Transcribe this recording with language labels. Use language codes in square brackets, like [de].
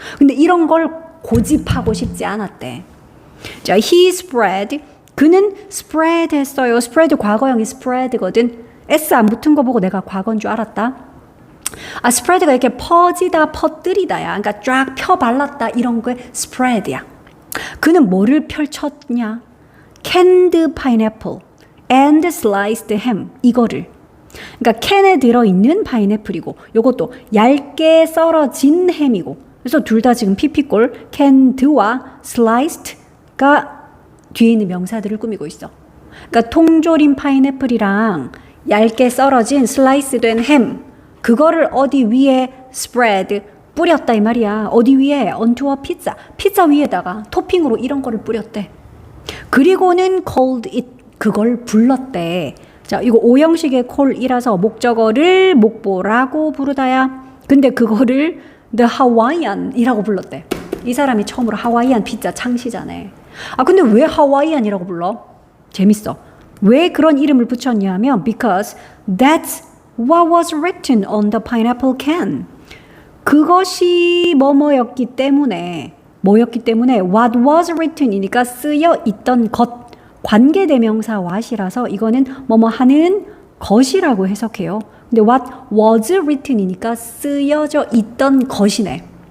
[ko] 근데 이런 걸 고집하고 싶지 않았대. 자, [en] he spread. [ko] 그는 spread 했어요. spread 과거형이 spread거든. s 안 붙은 거 보고 내가 과거인 줄 알았다. spread가 이렇게 퍼지다, 퍼뜨리다야. 그러니까 쫙 펴 발랐다 이런 게 spread야. 그는 뭐를 펼쳤냐? [en] canned pineapple and sliced ham. [ko] 이거를. 그러니까 캔에 들어있는 파인애플이고 요것도 얇게 썰어진 햄이고. 그래서 둘 다 지금 PP꼴 canned와 sliced가 뒤에 있는 명사들을 꾸미고 있어. 그러니까 통조림 파인애플이랑 얇게 썰어진 슬라이스 된 햄 그거를 어디 위에 spread 뿌렸다 이 말이야. [en] 어디 위에 onto a pizza. [ko] 피자 위에다가 토핑으로 이런 거를 뿌렸대. [en] 그리고는 called it. [ko] 그걸 불렀대. 자, 이거 오형식의 call이라서 목적어를 목보라고 부르다야. 근데 그거를 the Hawaiian이라고 불렀대. 이 사람이 처음으로 하와이안 피자 창시자네. 근데 왜 하와이안이라고 불러? 재밌어. 왜 그런 이름을 붙였냐면 [en] because that's what was written on the pineapple can. [ko] 그것이 뭐뭐였기 때문에 [en] what was written [ko] 이니까 쓰여 있던 것. 관계대명사 what이라서 이거는 뭐뭐 하는 것이라고 해석해요. 근데 [en] what was written [ko] 이니까 쓰여져 있던 것이네.